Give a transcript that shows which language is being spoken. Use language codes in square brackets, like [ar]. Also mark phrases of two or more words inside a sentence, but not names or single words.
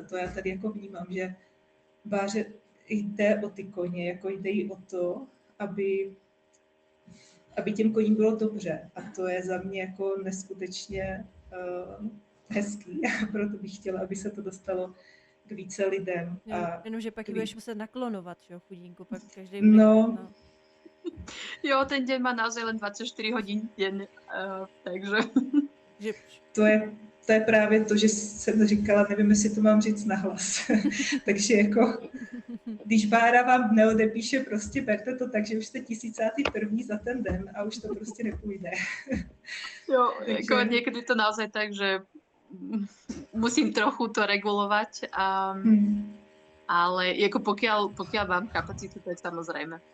[cs] To já tady jako vnímám, že Báře jde o ty koně, jako jde jí o to, aby těm koním bylo dobře. A to je za mě jako neskutečně hezký. A proto bych chtěla, aby se to dostalo k více lidem. Jenomže pak budeš muset naklonovat, jo, chudínku, pak každý no. [sk] Jo, ten deň má naozaj len 24 hodín deň, takže... [cs] To je právě to, že jsem říkala, nevím, jestli to mám říct nahlas. Takže jako, když Bára vám neodepíše, prostě berte to tak, že už jste 1001. za ten den a už to prostě nepůjde. Jo, takže... [sk] jako niekedy to naozaj tak, že musím trochu to regulovať, ale jako pokiaľ mám kapacitu, tak samozrejme.